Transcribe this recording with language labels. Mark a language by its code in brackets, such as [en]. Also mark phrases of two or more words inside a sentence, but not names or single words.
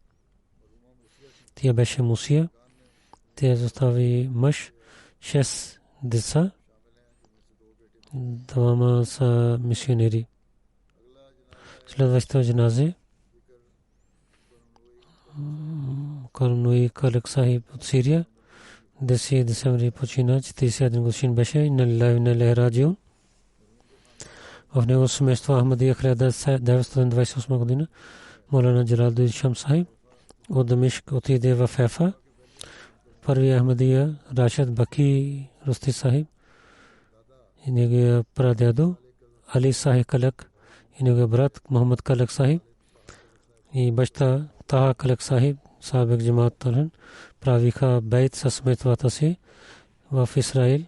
[bg] Тя беше мусия. Тя застави мъж, 6 деца. Двама са мисионери. Следващото джаназе Карнуи Калек Сахиб от Сирия. 10 декември почина, 41 годишен беше. [ar] إنا لله وإنا إليه راجعون. [bg] В него семейство Ахмадия 1928 година. Молана Джалалудин Шам Сахиб от Дамишк отиде в Ефа. Първи Ахмадия Рашид Баки Русти Сахиб и неговия прадядо Али Сахиб Калек и неговия брат Мохамед Калек Сахиб и баща Таха Калек Сахиб Сабек Джамаат Талхан правиха бейт със семействата си в Израил.